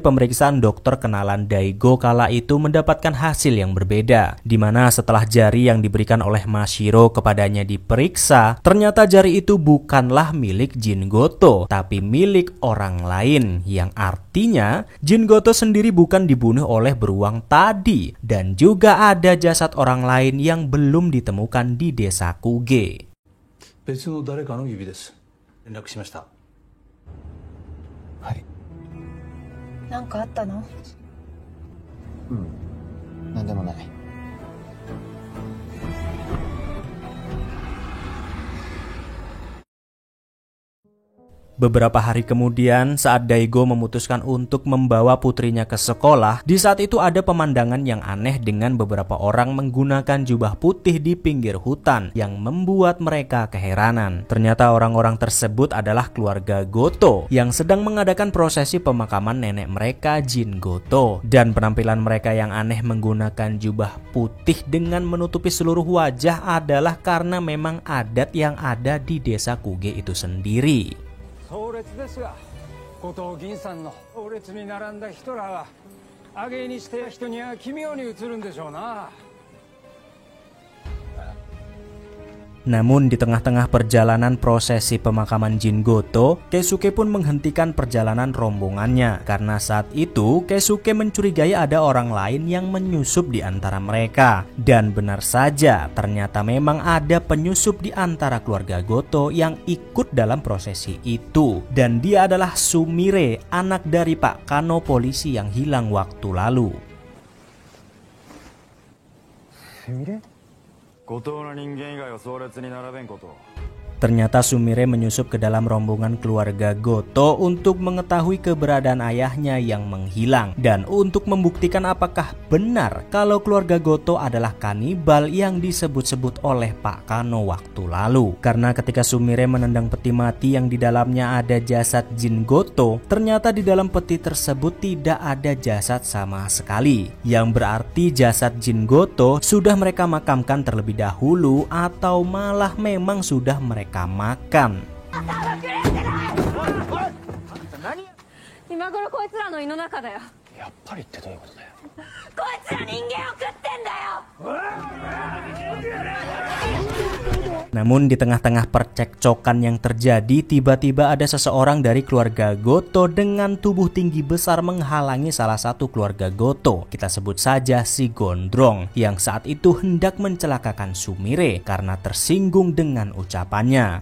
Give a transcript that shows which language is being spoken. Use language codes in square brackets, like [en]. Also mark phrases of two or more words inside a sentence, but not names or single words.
[id] pemeriksaan dokter kenalan Daigo kala itu mendapatkan hasil yang berbeda, di mana setelah jari yang diberikan oleh Mashiro kepadanya diperiksa, ternyata jari itu bukanlah milik Jin Goto, tapi milik orang lain, yang artinya Jin Goto sendiri bukan dibunuh oleh beruang tadi, dan juga ada jasad orang lain yang belum ditemukan di desa Kuge. [ja] 別の誰かの指です。連絡しました。はい。なんかあったの？なんでもない。 [id] Beberapa hari kemudian, saat Daigo memutuskan untuk membawa putrinya ke sekolah, di saat itu ada pemandangan yang aneh dengan beberapa orang menggunakan jubah putih di pinggir hutan yang membuat mereka keheranan. Ternyata orang-orang tersebut adalah keluarga Goto yang sedang mengadakan prosesi pemakaman nenek mereka Jin Goto. Dan penampilan mereka yang aneh menggunakan jubah putih dengan menutupi seluruh wajah adalah karena memang adat yang ada di desa Kuge itu sendiri. [ja] 葬列ですが、後藤銀さんの葬列に並んだ人らは挙げにして人には奇妙に映るんでしょうな。 [id] Namun di tengah-tengah perjalanan prosesi pemakaman Jin Goto, Keisuke pun menghentikan perjalanan rombongannya karena saat itu Keisuke mencurigai ada orang lain yang menyusup di antara mereka. Dan benar saja, ternyata memang ada penyusup di antara keluarga Goto yang ikut dalam prosesi itu. Dan dia adalah Sumire, anak dari Pak Kano polisi yang hilang waktu lalu. [ja] 後藤の人間以外を葬列に並べんこと。 [id] Ternyata Sumire menyusup ke dalam rombongan keluarga Goto untuk mengetahui keberadaan ayahnya yang menghilang dan untuk membuktikan apakah benar kalau keluarga Goto adalah kanibal yang disebut-sebut oleh Pak Kano waktu lalu. Karena ketika Sumire menendang peti mati yang di dalamnya ada jasad Jin Goto, ternyata di dalam peti tersebut tidak ada jasad sama sekali, yang berarti jasad Jin Goto sudah mereka makamkan terlebih dahulu atau malah memang sudah mereka makan. [ja] 今頃こいつらの胃の中だよ。やっぱりってどういうことだよ。こいつら人間を食ってんだよ。 [id] Namun di tengah-tengah percekcokan yang terjadi, tiba-tiba ada seseorang dari keluarga Goto dengan tubuh tinggi besar menghalangi salah satu keluarga Goto. Kita sebut saja si Gondrong, yang saat itu hendak mencelakakan Sumire karena tersinggung dengan ucapannya.